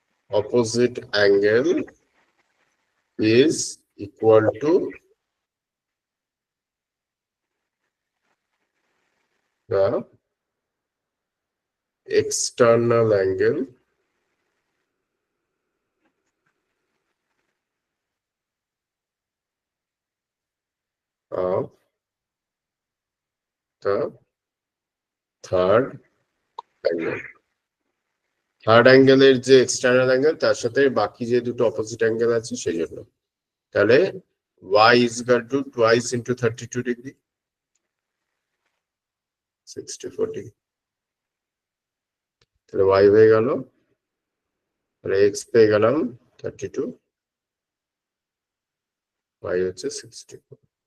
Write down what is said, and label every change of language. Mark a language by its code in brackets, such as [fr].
[en] opposite angle is equal to the external angle of the third angle. [bn] Third অ্যাঙ্গেলের যে external angle তার সাথে বাকি যে দুটো অপোজিট অ্যাঙ্গেল আছে সেই জন্য। [en] তাহলে y is equal to twice into 32 degree, 64 degree. [bn] তাহলে y হয়ে গেল, তাহলে x পেয়ে গেলাম 32, y হচ্ছে 64.